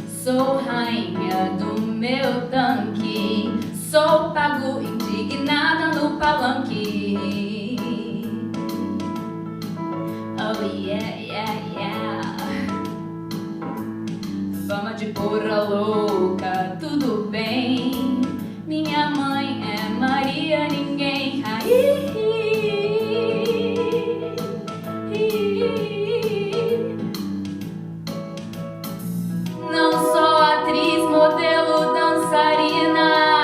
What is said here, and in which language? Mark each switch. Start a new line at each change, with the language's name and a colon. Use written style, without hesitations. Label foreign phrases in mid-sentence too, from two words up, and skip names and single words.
Portuguese: Sou rainha do meu tanque, sou pago indignada no palanque.
English: Oh yeah, yeah, yeah.
Portuguese: Fama de porra louca, tudo bem. Minha mãe é Maria, ninguém. Não sou atriz, modelo, dançarina.